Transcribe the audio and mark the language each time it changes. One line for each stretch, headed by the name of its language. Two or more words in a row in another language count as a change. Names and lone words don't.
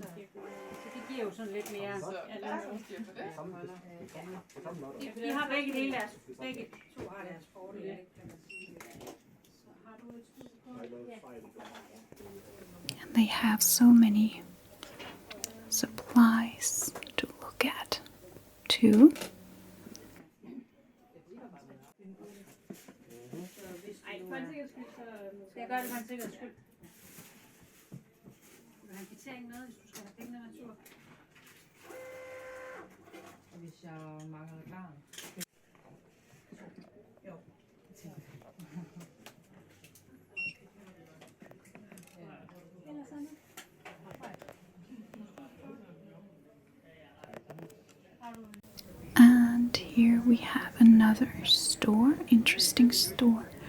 Danish: Så det giver jo sådan lidt mere. De har begge dele deres, begge to har deres fordele.
English: And they have so many supplies to look at too.
Danish: Jeg gør det for en sikkerheds skyld. Du har en kvittering med, hvis du skal have pengene retur. Og hvis jeg mangler garn. Jo.
English: And here we have another store, interesting store.